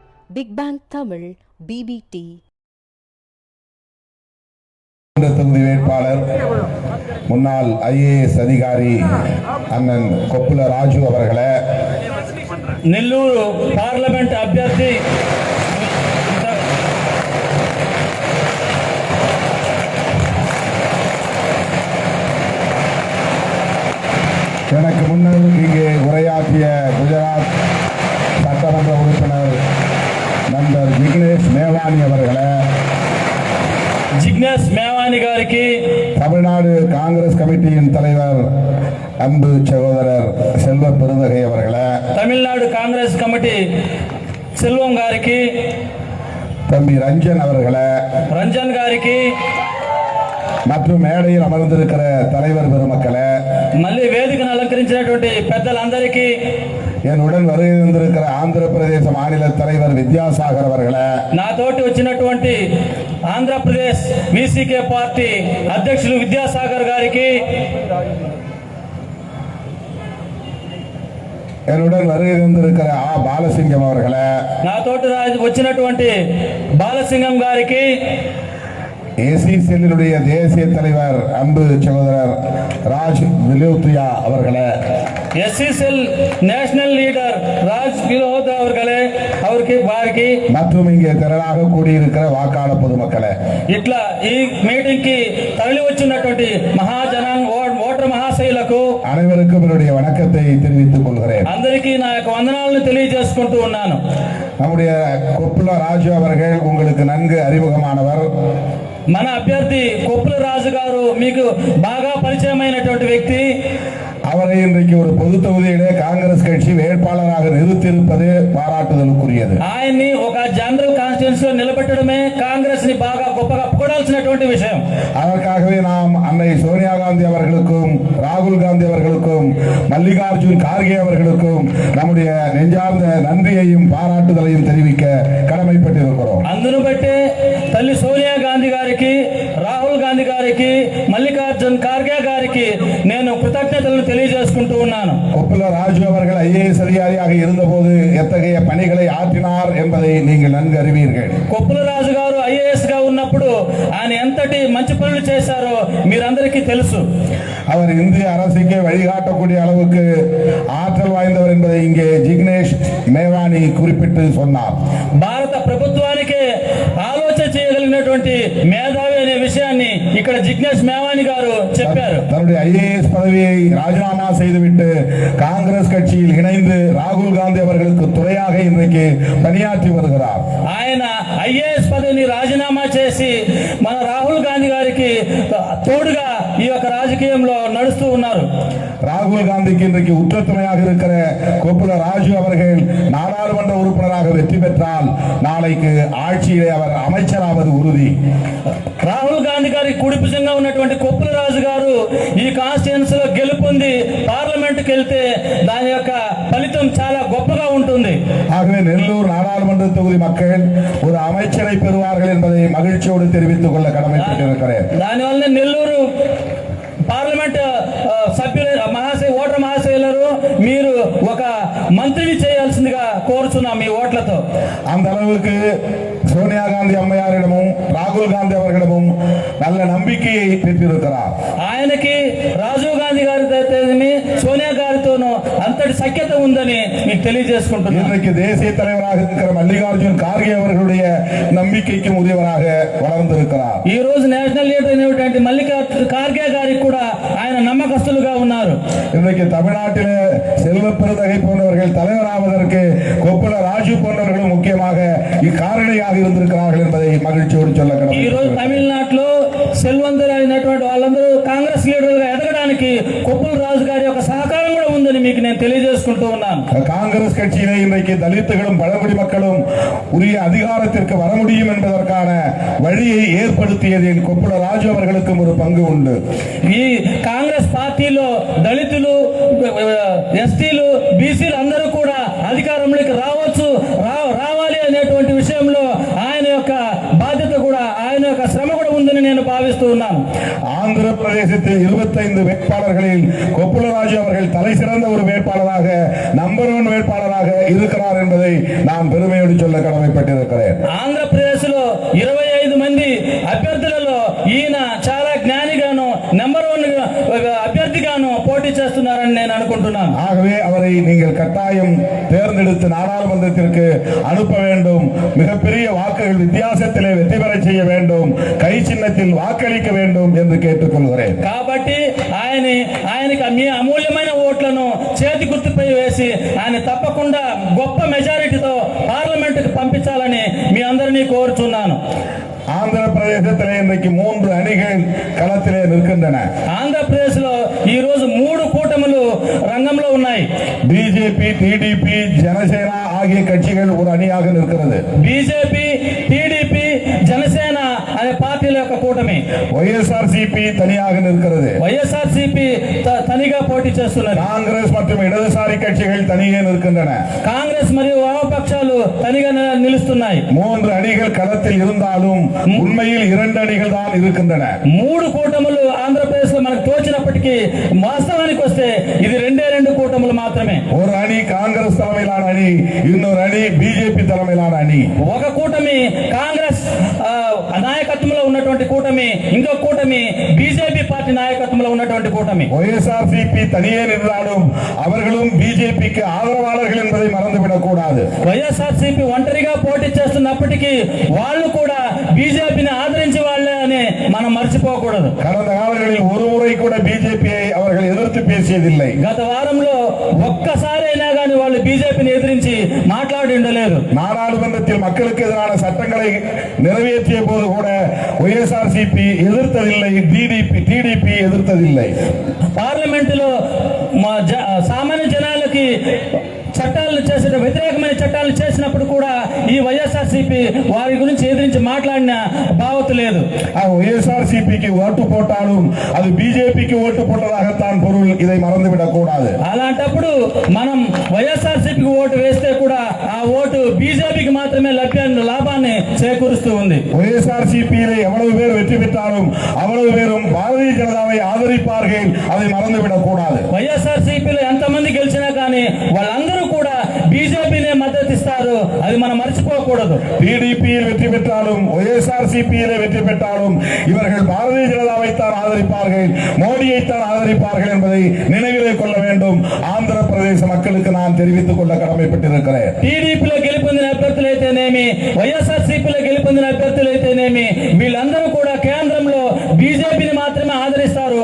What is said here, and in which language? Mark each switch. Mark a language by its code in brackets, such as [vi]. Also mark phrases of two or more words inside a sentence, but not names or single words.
[ta] பிக் பேங் தமிழ் BBT. தொகுதி வேட்பாளர் முன்னாள் IAS அதிகாரி அண்ணன் கொப்புல ராஜு அவர்களே, [te] నెల్లూరు పార్లమెంట్ అభ్యర్థి [ta] எனக்கு முன்னர் இங்கே உரையாற்றிய குஜராத் சட்டமன்ற உறுப்பினர் நண்பர் ஜிக்னேஷ் மேவானி அவர்களே, [te] జిగ్నేష్ మేవాని గారికి, [ta] தமிழ்நாடு காங்கிரஸ் கமிட்டியின் தலைவர் அன்பு சகோதரர் செல்வ பெருந்தகை அவர்களே, [te] తమిళనాడు కాంగ్రెస్ కమిటీ సెల్వం గారికి, [ta] தம்பி ரஞ்சன் அவர்களே [te] రంజన్ గారికి, [ta] மற்றும் மேடையில் அமர்ந்திருக்கிற தலைவர் பெருமக்களே, [te] మళ్ళీ వేదికను అలంకరించినటువంటి పెద్దలందరికీ, [ta] என்னுடன் வருகை தந்திருக்கிற ஆந்திர பிரதேச மாநில தலைவர் வித்யாசாகர் அவர்களே, [te] నాతోటి వచ్చినటువంటి ఆంధ్రప్రదేశ్ VCK పార్టీ అధ్యక్షులు విద్యాసాగర్ గారికి, [ta] என்னுடன் வருகை தந்திருக்கிற பாலசிங்கம் அவர்களே, [te] నాతోటి వచ్చినటువంటి బాలసింగం గారికి, [ta] ஏசி செல்லினுடைய தேசிய தலைவர் அன்பு சகோதரர் ராஜ் விலோத்யா அவர்களே, SCL [en] national leader [ta] ராஜ் வினோத் அவர்களுக்கு వారికి, மற்றும் இங்கே திரளாக கூடியிருக்கிற வாக்காளர் பொதுமக்களே, [te] ఇట్లా ఈ మీటింగ్ కి తరలి వచ్చినటువంటి ఓటర్ మహాశయులకు [ta] அனைவருக்கும் என்னுடைய வணக்கத்தை தெரிவித்துக் கொள்கிறேன். [te] అందరికీ నా యొక్క వందనాలను తెలియజేసుకుంటూ ఉన్నాను. [ta] நம்முடைய கொப்புல ராஜு அவர்கள் உங்களுக்கு நன்கு அறிமுகமானவர். [te] మన అభ్యర్థి కొప్పుల రాజు గారు మీకు బాగా పరిచయమైనటువంటి వ్యక్తి. [ta] அவரை இன்றைக்கு ஒரு பொது தொகுதியிலே காங்கிரஸ் கட்சி வேட்பாளராக நிறுத்தியிருப்பது பாராட்டுதலுக்குரியது. [te] ఆయన్ని ఒక [en] general constituency [te] లో నిలబెట్టడమే కాంగ్రెస్ ని బాగా గొప్పగా పొగడాల్సినటువంటి విషయం. [ta] அதற்காகவே நாம் அன்னை சோனியா காந்தி அவர்களுக்கும் ராகுல் காந்தி அவர்களுக்கும் மல்லிகார்ஜுன் கார்கே அவர்களுக்கும் நம்முடைய நெஞ்சார்ந்த நன்றியையும் பாராட்டுதலையும் தெரிவிக்க கடமைப்பட்டிருக்கிறோம். [te] అందును బట్టే తల్లి సోనియా గాంధీ గారికి, రాహుల్ గాంధీ గారికి, మల్లికార్జున్ ఖార్గే గారికి నేను కృతజ్ఞతలను తెలియజేసుకుంటూ ఉన్నాను. [ta] கொப்புல ராஜு அவர்கள் IAS அதிகாரியாக இருந்தபோது எத்தகைய பணிகளை ஆற்றினார் என்பதை நீங்கள் நன்கு அறிவீர்கள். [te] కొప్పుల రాజు గారు IAS గా ఉన్నప్పుడు ఆయన ఎంతటి మంచి పనులు చేశారో మీరందరికీ తెలుసు. [ta] அவர் இந்திய அரசுக்கே வழிகாட்டக்கூடிய அளவுக்கு ஆற்றல் வாய்ந்தவர் என்பதை இங்கே ஜிக்னேஷ் மேவானி குறிப்பிட்டு சொன்னார். [te] భారత ప్రభుత్వానికే ఆలోచన చేయగలిగినటువంటి మేధావి అనే విషయాన్ని ఇక్కడ జిగ్నేష్ మేవాని గారు చెప్పారు. [ta] தன்னுடைய IAS பதவியை ராஜினாமா செய்துவிட்டு காங்கிரஸ் கட்சியில் இணைந்து ராகுல் காந்தி அவர்களுக்கு துணையாக இன்றைக்கு பணியாற்றி வருகிறார். [te] ఆయన IAS పదవిని రాజీనామా చేసి మన రాహుల్ గాంధీ గారికి తోడుగా ఈ యొక్క రాజకీయంలో నడుస్తూ ఉన్నారు. [ta] ராகுல் காந்திக்கு இன்றைக்கு உற்ற துணையாக இருக்கிற கொப்புல ராஜு அவர்கள் நாடாளுமன்ற உறுப்பினராக வெற்றி பெற்றால் நாளைக்கு ஆட்சியிலே அவர் அமைச்சராவது உறுதி. [te] రాహుల్ గాంధీ గారికి కుడిపుజంగా ఉన్నటువంటి కొప్పుల రాజు గారు ఈ కాన్స్టిట్యూన్సీ లో గెలుపొంది పార్లమెంట్కి వెళ్తే దాని యొక్క ఫలితం చాలా గొప్పగా ఉంటుంది. [ta] ஆகவே நெல்லூர் நாடாளுமன்ற தொகுதி மக்கள் ஒரு அமைச்சரை பெறுவார்கள் என்பதை மகிழ்ச்சியோடு தெரிவித்துக் கொள்ள கடமைப்பட்டிருக்கிறேன். [te] దానివల్ల నెల్లూరు పార్లమెంట్ సభ్యుల ఓటర్ మహాశయులు మీరు ఒక మంత్రిని చేయాల్సిందిగా కోరుచున్నాం మీ ఓట్లతో. [ta] அந்த அளவுக்கு சோனியா காந்தி அம்மையாரிடமும் ராகுல் காந்தி அவர்களிடமும் நல்ல நம்பிக்கையை பெற்றிருக்கிறார். [te] ఆయనకి రాజీవ్ గాంధీ గారి సోనియా గారితోనూ అంతటి సఖ్యత ఉందని మీకు తెలియజేసుకుంటున్నాను. [ta] இன்றைக்கு தேசிய தலைவராக இருக்கிற மல்லிகார்ஜுன் கார்கே அவர்களுடைய நம்பிக்கைக்கும் உரியவராக வளர்ந்திருக்கிறார். [te] ఈ రోజు [en] national leader [te] అయినటువంటి మల్లికార్జున్ ఖార్గే గారికి కూడా ఆయన నమ్మకస్తులుగా ఉన్నారు. [ta] இன்றைக்கு தமிழ்நாட்டிலே செல்வ பெருந்தகை போன்றவர்கள் தலைவராவதற்கு கொப்புல ராஜு போன்றவர்களும் முக்கியமாக இக்காரணியாக இருந்திருக்கிறார்கள் என்பதை மகிழ்ச்சியோடு சொல்ல [te] ఈ రోజు తమిళనాడులో సెల్వంతులు అయినటువంటి వాళ్ళందరూ కాంగ్రెస్ లీడర్లుగా ఎదగడానికి కొప్పుల రాజు గారి యొక్క సహకారం కూడా ఉందని మీకు నేను తెలియజేసుకుంటూ ఉన్నాను. [ta] காங்கிரஸ் கட்சியிலே இன்றைக்கு தலித்துகளும் பழங்குடி மக்களும் உரிய அதிகாரத்திற்கு வர முடியும் என்பதற்கான வழியை ஏற்படுத்தியதில் கொப்புல ராஜு அவர்களுக்கும் ஒரு பங்கு உண்டு. [te] ఈ కాంగ్రెస్ పార్టీలో దళితులు, ఎస్టీలు, బీసీలు అందరూ కూడా అధికారంలోకి రావాలి అనేటువంటి విషయంలో ఆయన యొక్క బాధ్యత కూడా, ఆయన యొక్క శ్రమ కూడా ఉందని నేను భావిస్తూ ఉన్నాను. [ta] ஆந்திர பிரதேசத்தில் 25 வேட்பாளர்களில் கொப்புளராஜு அவர்கள் தலை சிறந்த ஒரு வேட்பாளராக நம்பர் 1 வேட்பாளராக இருக்கிறார் என்பதை நான் பெருமையோடு சொல்ல கடமைப்பட்டிருக்கிறேன். [te] ఆంధ్రప్రదేశ్లో 25 మంది అభ్యర్థులలో ఈయన చాలా జ్ఞానిగాను నెంబర్ 1 అభ్యర్థిగాను పోటీ చేస్తున్నారని నేను అనుకుంటున్నాను. [ta] ஆகவே அவரை நீங்கள் கட்டாயம் தேர்ந்தெடுத்து நாடாளுமன்றத்திற்கு அனுப்ப வேண்டும். மிகப்பெரிய வாக்குகள் வித்தியாசத்திலே வெற்றி பெற செய்ய வேண்டும். கை சின்னத்தில் வாக்களிக்க வேண்டும் என்று கேட்டுக்கொள்கிறேன். [te] కాబట్టి ఆయనకి మీ అమూల్యమైన ఓట్లను చేతి గుర్తుపై వేసి ఆయన తప్పకుండా గొప్ప మెజారిటీతో పార్లమెంటుకు పంపించాలని మీ అందరినీ కోరుచున్నాను. [ta] ஆந்திர பிரதேசத்திலே இன்றைக்கு 3 அணிகள் களத்திலே நிற்கின்றன. [te] ఆంధ్రప్రదేశ్ లో ఈ రోజు 3 కూటములు రంగంలో ఉన్నాయి. [ta] பிஜேபி, டிடிபி, ஜனசேனா ஆகிய கட்சிகள் ஒரு அணியாக நிற்கிறது. [te] బీజేపీ, టీడీపీ, జనసేన అనే పార్టీల యొక్క కూటమి. [ta] వైఎస్ఆర్సీపీ தனியாக நிற்கிறது. [te] వైఎస్ఆర్సీపీ తనిగా పోటీ చేస్తున్నారు. [ta] காங்கிரஸ் மற்றும் இடதுசாரி கட்சிகள் தனியே நிற்கின்றன. [te] కాంగ్రెస్ మరియు వామపక్షాలు తనిగా నిలుస్తున్నాయి. [ta] 3 அணிகள் களத்தில் இருந்தாலும் உண்மையில் 2 அணிகள் தான் இருக்கின்றன. [te] 3 కూటములు ఆంధ్రప్రదేశ్ లో మనకు తోచినప్పటికీ వాస్తవానికి వస్తే ఇది 2 కూటములు మాత్రమే. [ta] ஒரு அணி காங்கிரஸ் தலைமையிலான அணி, இன்னொரு அணி பிஜேபி தலைமையிலான அணி. [te] ఒక కూటమి కాంగ్రెస్ నాయకత్వంలో ఉన్నటువంటి కూటమి, ఇంకొక కూటమి బీజేపీ పార్టీ నాయకత్వంలో ఉన్నటువంటి కూటమి. [ta] వైఎస్ఆర్సీపీ தனியே நின்றாலும் அவர்களும் பிஜேபிக்கு ஆதரவாளர்கள் என்பதை மறந்துவிடக் கூடாது. [te] వైఎస్ఆర్సీపీ ఒంటరిగా పోటీ చేస్తున్నప్పటికీ వాళ్ళు కూడా బీజేపీని ఆదరించే వాళ్ళే అని మనం మర్చిపోకూడదు. [ta] கடந்த காலங்களில் ஒரு முறை கூட பிஜேபியை அவர்கள் எதிர்த்து பேசியதில்லை. [te] గత వారంలో ఒక్కసారి అయినా కానీ వాళ్ళు బీజేపీని ఎదిరించి మాట్లాడి ఉండలేదు. [ta] நாடாளுமன்றத்தில் மக்களுக்கு எதிரான சட்டங்களை நிறைவேற்றிய போது கூட వైఎస్ఆర్సీపీ ఎదుర్తదిல்லை, டிடிபி ఎదుర్తదిல்லை. [te] పార్లమెంటులో సామాన్య జనాలకి చట్టాలను చేసిన వ్యతిరేకమైన చట్టాలు చేసినప్పుడు కూడా ఈ వైఎస్ఆర్సీపీ వారి గురించి ఎదిరించి మాట్లాడిన భావత లేదు. [ta] వైఎస్ఆర్సీపీకి ఓటు పోட்டாலும் அது பிஜேபிக்கு ஓட்டு போட்டதாகத்தான் பொருள். இதை மறந்துவிடக் கூடாது. [te] అలాంటప్పుడు మనం వైఎస్ఆర్సీపీకి ఓటు వేస్తే కూడా ఆ ఓటు బీజేపీకి మాత్రమే లాభాన్ని చేకూరుస్తూ ఉంది. [ta] వైఎస్ఆర్సీపీలో எவ்வளவு பேர் வெற்றி பெற்றாலும் அவ்வளவு பேரும் பாரதிய ஜனதாவை ஆதரிப்பார்கள். அதை மறந்துவிடக் கூடாது. [te] వైఎస్ఆర్సీపీలో ఎంతమంది గెలిచినా కానీ వాళ్ళందరూ కూడా బీజేపీనే మద్దతు ఇస్తారు. అది మనం మర్చిపోకూడదు. [ta] டிடிபியில் வெற்றி பெற்றாலும் వైఎస్ఆర్సీపీயிலே வெற்றி பெற்றாலும் இவர்கள் பாரதிய ஜனதாவைத்தான் ஆதரிப்பார்கள், மோடியைத்தான் ஆதரிப்பார்கள் என்பதை நினைவிலே கொள்ள வேண்டும். ஆந்திர பிரதேச மக்களுக்கு நான் தெரிவித்துக் கொள்ள கடமைப்பட்டிருக்கிறேன். [te] టీడీపీలో గెలుపొందిన అభ్యర్థులైతేనేమి, వైఎస్ఆర్సీపీలో గెలుపొందిన అభ్యర్థులైతేనేమి వీళ్ళందరూ కూడా కేంద్రంలో బీజేపీని మాత్రమే ఆదరిస్తారు.